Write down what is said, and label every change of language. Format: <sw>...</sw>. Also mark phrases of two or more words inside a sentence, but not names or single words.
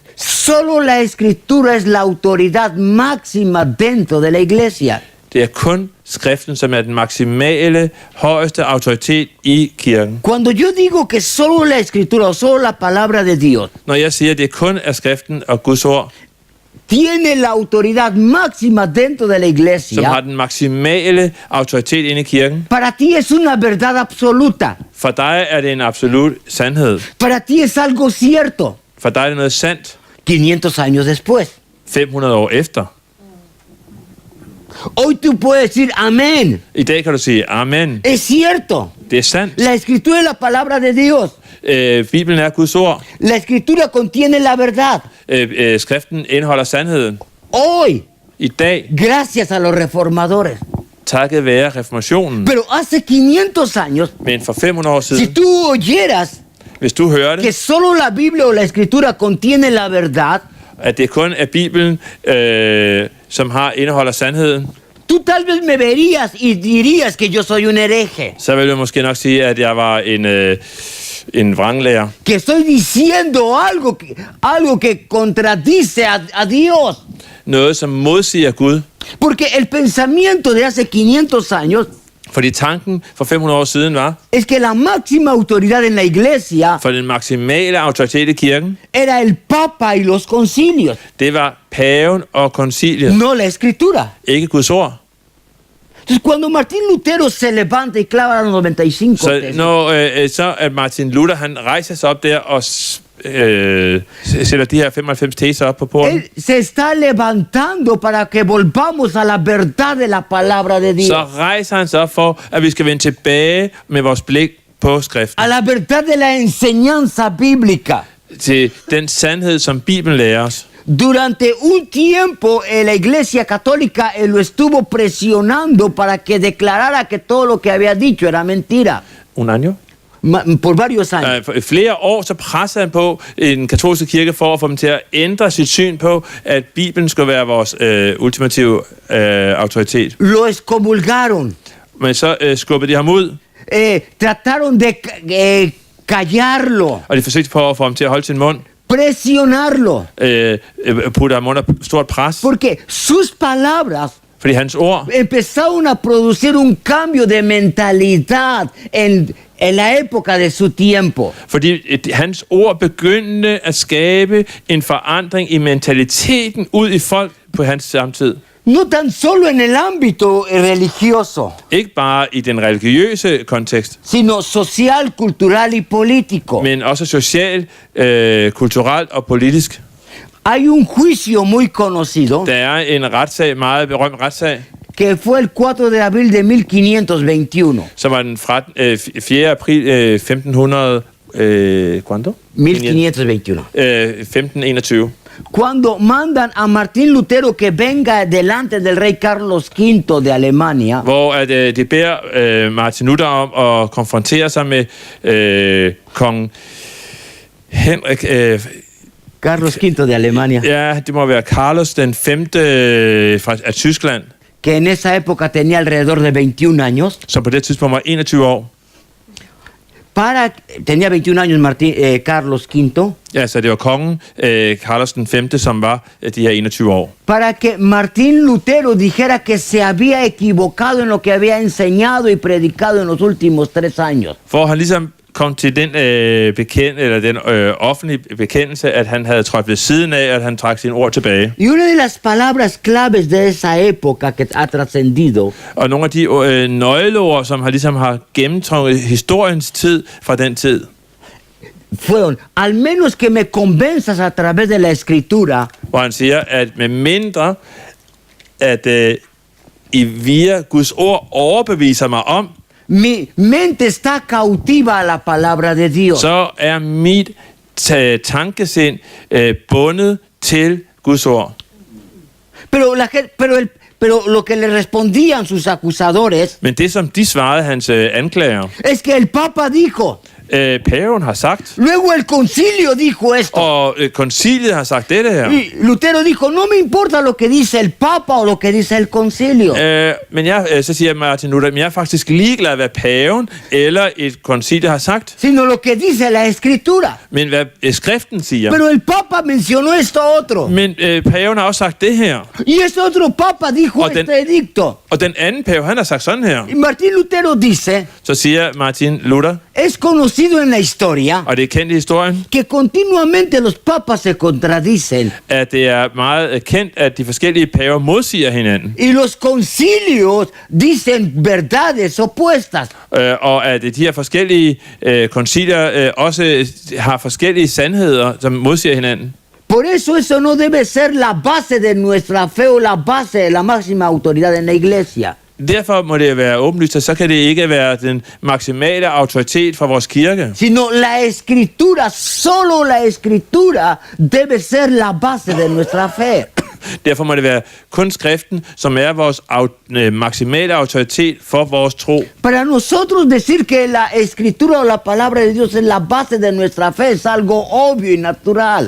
<es>Solo la escritura es la autoridad máxima dentro de la iglesia.</es> <da>Det er kun skriften, som er den maksimale, højeste autoritet i kirken.</da> <es>Cuando yo digo que solo la escritura o solo la palabra de Dios</es> <da>Når jeg siger, at det kun er skriften og Guds ord,</da> <es>tiene la autoridad máxima dentro de la</es> <da>som har</da> <es>iglesia,</es> <da>den maksimale autoritet inde i kirken,</da> <es>para ti es una verdad absoluta.</es> <da>for dig er det en absolut sandhed.</da> <es>Para ti es algo cierto.</es> <da>For dig er det noget sandt</da> <es>500 años después.</es> <da>500 år efter.</da> <es>Hoy tú puedes decir amén.</es> <da>I dag kan du sige, amen,</da> <es>Es cierto.</es> <da>det er sandt.</da> <es>La escritura es la palabra de Dios.</es> <da>Bibelen er Guds ord.</da> <es>La escritura contiene la verdad.</es> <da>Skriften indeholder sandheden.</da> <es>Hoy,</es> <da>I dag,</da> <es>gracias a los reformadores.</es> <da>takket være reformationen.</da> <es>Pero hace 500 años,</es> <da>Men for 500 år</da> <es>si</es> <da>siden,</da> <es>tú oyeras</es> <da>hvis du hører</da> <es>que</es> <da>det,</da> <es>solo la Biblia o la escritura contiene la verdad,</es> <da>at det kun er Bibelen, som indeholder sandheden,</da> <es>tú tal vez me verías y dirías que yo soy un hereje,</es> <da>så vil jeg måske nok sige, at jeg var en vranglærer.</da> <es>que estoy diciendo algo que contradice a Dios.</es> <da>Noget, som modsiger Gud.</da> <es>Porque el pensamiento de hace 500 años</es> <da>Fordi tanken for 500 år siden var,</da> <es>es que la máxima autoridad en la iglesia</es> <da>for den maksimale autoritet i kirken,</da> <es>era el Papa y los concilios,</es> <da>det var paven og konciliet,</da> <es>no la escritura.</es> <da>ikke Guds ord.</da> <es>Entonces, cuando Martín Lutero se levanta y clava los 95</es> <da>Så</da> <es>tesis,</es> <da>når så at Martin Luther, han rejser sig op der og sætter de her 95 teser op på porten,</da> <es>él se está levantando para que volvamos a la verdad de la palabra de Dios,</es> <da>så rejser han sig op for, at vi skal vende tilbage med vores blik på skriften.</da> <es>a la verdad de la enseñanza bíblica.</es> <da>Til den sandhed, som Bibelen lærer os.</da> <es>Durante un tiempo la Iglesia Católica lo estuvo presionando para que declarara que todo lo que había dicho era mentira. Un año? Por varios años.</es> <da>For flere år så pressede han på en katolske kirke for at få dem til at ændre sit syn på, at Bibelen skulle være vores ultimative autoritet.</da> <es>Lo excomulgaron.</es> <da>Men så skubbede de ham ud,</da> <es>Trataron de callarlo,</es> <da>og de forsøgte på at få ham til at holde sin mund,</da> <es>presionarlo.</es> <da>putte ham under stort pres,</da> <es>Porque sus palabras</es> <da>fordi hans ord</da> <es>empezaron a producir un cambio de mentalidad en la época de su tiempo.</es> <da>Fordi hans ord begyndte at skabe en forandring i mentaliteten ud i folk på hans samtid.</da> <es>No tan solo en el ámbito religioso,</es> <da>Ikke bare i den religiøse kontekst,</da> <es>sino social, cultural y político.</es> <da>men også social, kulturelt og politisk.</da> <es>Hay un juicio muy conocido</es> <da>Der er en retssag, meget berømt retssag,</da> <es>que fue el 4 de abril de 1521.</es> <da>som var den 4. april 1500...</da> <es>¿Cuándo? 1521.</es> <da>1521.</da> <es>Cuando mandan a Martín Lutero que venga delante del rey Carlos V de Alemania,</es> <da>Hvor at, de beder Martin Luther om at konfrontere sig med kong Henrik...</da> <es>Carlos V de Alemania,</es> <da>ja, det må være Carlos den 5. af Tyskland,</da> <es>que en esa época tenía alrededor de 21 años,</es> <da>som på det tidspunkt var 21 år.</da> <es>tenía 21 años Carlos V,</es> <da>Ja, så det var kongen, Carlos den 5., som var de her 21 år.</da> <es>para que Martín Lutero dijera que se había equivocado en lo que había enseñado y predicado en los últimos 3 años.</es> <da>For han ligesom kom til den offentlige bekendelse, at han havde trådt ved siden af, at han trak sine ord tilbage.</da> <es>Y una de las palabras claves de esa época que ha trascendido</es> <da>Og nogle af de nøgleord, som har gennemtrukket historiens tid fra den tid,</da> <es>fueron, al menos que me convenzas a través de la escritura,</es> <da>hvor han siger, at med mindre, at I via Guds ord overbeviser mig om,</da> <es>mi mente está cautiva a la palabra de Dios.</es> <da>så er mit tankesind bundet til Guds ord.</da> <es>Pero lo que le respondían sus acusadores</es> <da>Men det, som de svarede hans anklager,</da> <es>es que el Papa dijo,</es> <da>Paven har sagt,</da> <es>Luego el concilio dijo esto.</es> <da>og konciliet har sagt dette her.</da> <es>Y Lutero dijo, no me importa lo que dice el Papa o lo que dice el concilio.</es> <da>Men så siger Martin Luther, men jeg er faktisk ligeglad, hvad paven eller et koncilie har sagt,</da> <es>Sino lo que dice la Escritura.</es> <da>men hvad skriften siger.</da> <es>Pero el Papa mencionó esto otro.</es> <da>Men paven har også sagt det her.</da> <es>Y este otro Papa dijo</es> <da>Og den-</da> <es>este edicto.</es> <da>Og den anden pave, han har sagt sådan her.</da> <es>Y Martín Lutero dice,</es> <da>Så siger Martin Luther,</da> <es>es conocido en la historia</es> <da>og det er kendt i historien,</da> <es>que continuamente los papas se contradicen</es> <da>at det er meget kendt, at de forskellige paver modsiger hinanden.</da> <es>y los concilios dicen verdades opuestas.</es> <da>Og at de her forskellige koncilier også har forskellige sandheder, som modsiger hinanden.</da> <es>Por eso no debe ser la base de nuestra fe o la base de la máxima autoridad en la iglesia.</es> <da>Derfor må det være åbenlyst, at så kan det ikke være den maksimale autoritet for vores kirke.</da> <es>Sino la escritura, solo la escritura debe ser la base de nuestra fe.</es> <da>Derfor må det være kun skriften, som er vores maksimale autoritet for vores tro.</da> <es>Para nosotros decir que la escritura o la palabra de Dios es la base de nuestra fe es algo obvio y natural.</es>